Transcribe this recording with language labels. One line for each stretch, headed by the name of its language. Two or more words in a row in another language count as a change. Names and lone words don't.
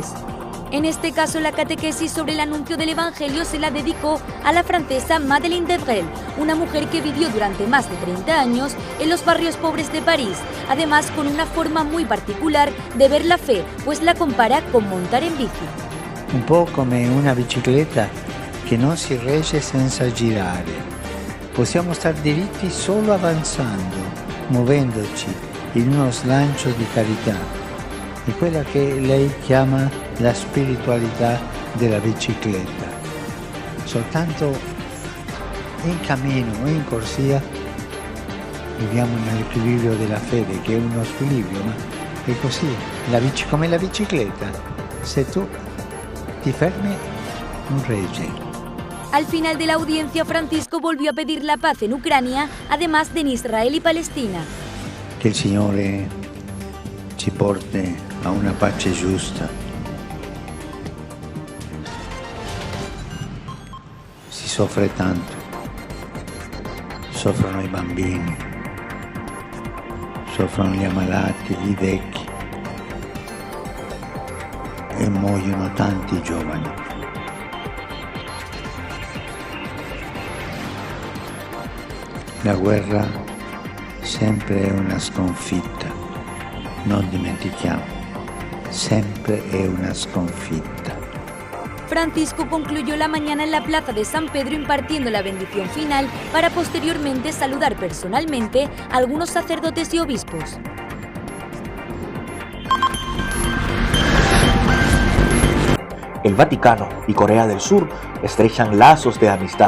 Spanish: En este caso, la catequesis sobre el anuncio del Evangelio se la dedicó a la francesa Madeleine de Brel, una mujer que vivió durante más de 30 años en los barrios pobres de París, además con una forma muy particular de ver la fe, pues la compara con montar en bici.
Italian: Un po' come una bicicletta che non si regge senza girare. Possiamo star diritti solo avanzando, muovendoci in uno slancio di carità. È quella che lei chiama la spiritualità della bicicletta. Soltanto in cammino o in corsia viviamo nell'equilibrio della fede, che è uno squilibrio, ma è così, come la bicicletta. Se tu ti fermi, non reggi.
Spanish: Al final de la audiencia, Francisco volvió a pedir la paz en Ucrania, además de en Israel y Palestina.
Italian: Che il Signore ci porti a una pace giusta. Si soffre tanto, soffrono i bambini, soffrono gli ammalati, i vecchi e muoiono tanti giovani. La guerra sempre è una sconfitta, non dimentichiamo, sempre è una sconfitta.
Spanish: Francisco concluyó la mañana en la plaza de San Pedro impartiendo la bendición final para posteriormente saludar personalmente a algunos sacerdotes y obispos. El Vaticano y Corea del Sur estrechan lazos de amistad.